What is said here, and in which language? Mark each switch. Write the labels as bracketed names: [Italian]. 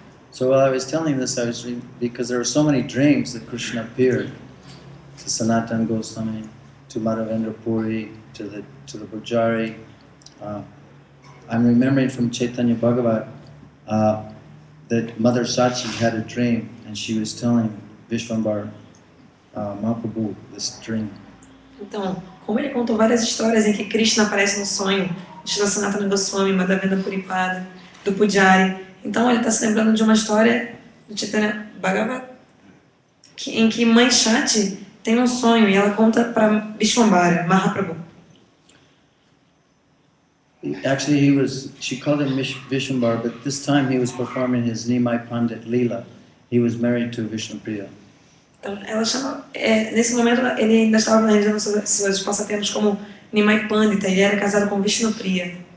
[English] So while I was telling this, I was reading, because there were so many dreams that Krishna appeared to Sanatana Goswami, to Madhavendra Puri, to the Pujari. I'm remembering from Chaitanya Bhagavat that Mother Sachi had a dream, and she was telling Vishvambar Mahaprabhu this dream. [Portuguese] Então, como ele contou várias histórias em que Krishna aparece no sonho de Sanatana Goswami, Madhavendra Puri Pada, do Pujari, Então ele está se lembrando de uma história do Chaitanya Bhagavat, em que Mãe Shati tem um sonho e ela conta para Vishwambara, Mahaprabhu. [English] Actually, she called him Vishwambar, but this time he was performing his Nimai Pandit Leela. He was married to Vishnupriya. [Portuguese] Então ela chama, nesse momento ele ainda estava realizando seus passatempos como Nimai Pandita, ele era casado com Vishnupriya.